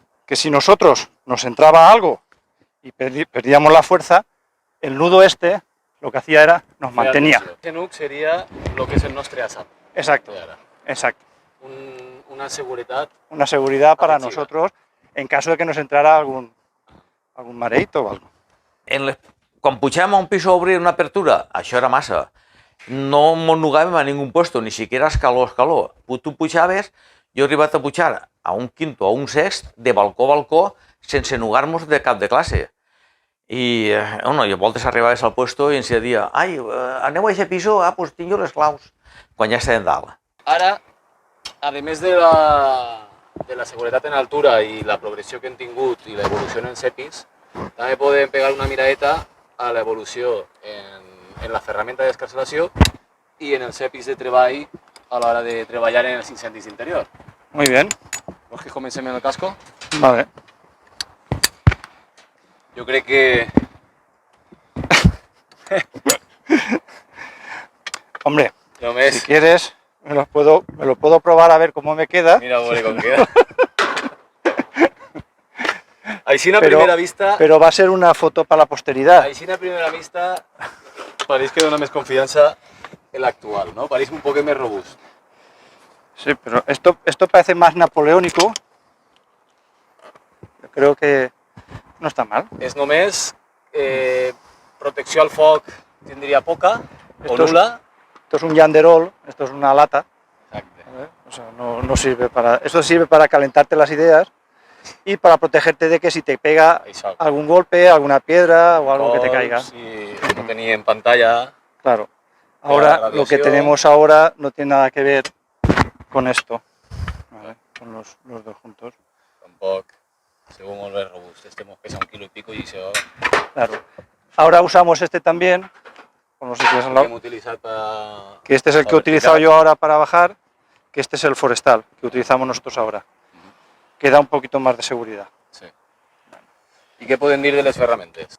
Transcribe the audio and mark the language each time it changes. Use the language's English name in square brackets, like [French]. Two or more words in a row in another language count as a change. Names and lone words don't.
[Spanish] Que si nosotros nos entraba algo y perdíamos la fuerza, el nudo este lo que hacía era nos mantenía. Este nuc sería lo que es el nostre ASAP. Exacto, exacto. Una seguridad. Una seguridad para nosotros en caso de que nos entrara algún mareito o algo. [Catalan] Quan pujàvem a un pis a obrir una apertura, això era massa. No m'ennugàvem a ningú puesto, [Spanish] ni siquiera [Catalan] escaló. Tu pujaves, jo he arribat a pujar a un quinto, a un sext, de balcó a balcó, sense ennugar-nos de cap de classe. I a voltes arribaves al puesto i ens deia, ai, aneu a aquest piso? Ah, doncs tinc jo les claus. Quan ja estàvem dalt. Ara, a més de la seguretat en altura i la progressió que hem tingut i l'evolució en els EPIs, també podem pegar una miradeta a l'evolució en la ferramenta d'escarcelació i en els EPIs de treball a l'hora de treballar en els incendis d'interior. [Spanish] Muy bien. [Catalan] ¿Vols que comencem en el casco? [Spanish] Vale. Yo creo que... Hombre, si quieres, me lo puedo probar a ver cómo me queda. Mira, bueno, cómo queda. [Catalan] Així a primera vista... [Spanish] Pero va a ser una foto para la posteridad. [Catalan] Així a primera vista pareix que dona més confiança el actual, ¿no? [Spanish] Pareix un poco más robusto. Sí, pero esto parece más napoleónico. Yo creo que no está mal. [Catalan] És només protecció al foc, tindria poca, [Spanish] nula. Esto es un yanderol, esto es una lata. O sea, no sirve para... Esto sirve para calentarte las ideas y para protegerte de que si te pega algún golpe, alguna piedra o algo que te caiga. Si no tenía en pantalla. Claro. Ahora, lo que tenemos ahora no tiene nada que ver con esto. Vale, con los dos juntos. Tampoco. Según [Catalan] molt més robust. [Spanish] Este nos pesa 1 kilo y pico y se va... Claro. Ahora usamos este también. No sé si es al lado. Que este es el que he utilizado yo ahora para bajar, que este es el forestal, que utilizamos nosotros ahora. Que da un poquito más de seguridad. Sí. ¿Y qué pueden decir de las herramientas?